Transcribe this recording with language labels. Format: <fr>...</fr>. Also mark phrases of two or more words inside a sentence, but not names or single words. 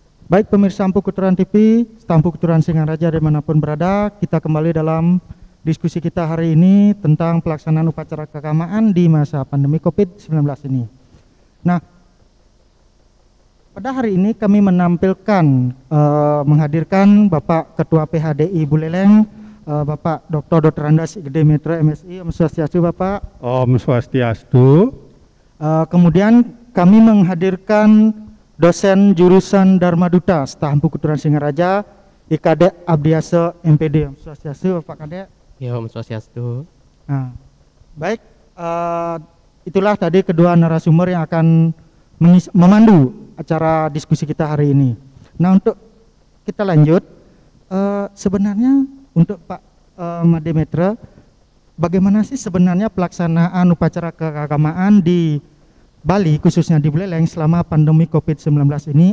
<id>Baik pemirsa Ampu Kulturan TV, Ampu Kulturan Singaraja dimanapun berada, kita kembali dalam diskusi kita hari ini tentang pelaksanaan upacara keagamaan di masa pandemi COVID-19 ini. Nah, pada hari ini kami menghadirkan Bapak Ketua PHDI Buleleng, Bapak Dr. Andas Gede Mitra MSI. Om Swastiastu Bapak. Om Swastiastu. Kemudian kami menghadirkan dosen jurusan Dharma Duta, Staf Ampu Kulturan Singaraja, IKD Abdiasa MPD. Om Swastiastu Bapak Kadek. Ya, Om Swastiastu. Nah, baik, itulah tadi kedua narasumber yang akan memandu acara diskusi kita hari ini. Nah, untuk kita lanjut, sebenarnya untuk Pak Made Metra, bagaimana sih sebenarnya pelaksanaan upacara keagamaan di Bali, khususnya di Buleleng selama pandemi COVID-19 ini?</id>